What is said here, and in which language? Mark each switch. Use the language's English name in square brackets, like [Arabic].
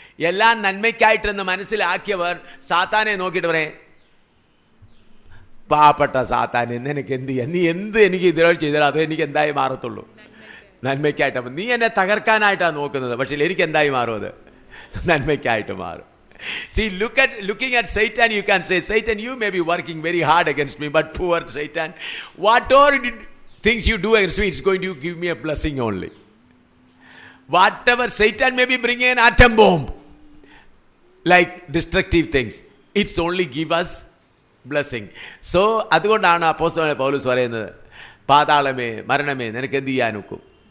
[Malayalam] എല്ലാം നന്മയ്ക്കായിട്ടെന്ന് മനസ്സിലാക്കിയവർ സാത്താനെ നോക്കിയിട്ട് പറയും, പാവപ്പെട്ട സാത്താനെ നിനക്ക് എന്ത് ചെയ്യാം? നീ എന്ത് എനിക്ക് ഇതിനോട് ചെയ്താലും അത് എനിക്ക് എന്തായി മാറത്തുള്ളൂ? നന്മയ്ക്കായിട്ട്. അപ്പം നീ എന്നെ തകർക്കാനായിട്ടാണ് നോക്കുന്നത്, പക്ഷേ എനിക്ക് എന്തായി മാറും? അത് നന്മയ്ക്കായിട്ട് മാറും. [English] See, looking at Satan, you can say, Satan, you may be working very hard against me, but poor Satan, whatever things you do against me, it's going to give me a blessing only. Whatever Satan may be bringing an atom bomb, like destructive things, it's only give us blessing. [Malayalam] So, അതുകൊണ്ടാണ് അപ്പോസ്തലനായ പൗലോസ് പറയുന്നത്, പാതാളമേ മരണമേ നിനക്ക് എന്ത് ചെയ്യാൻ ഒക്കും?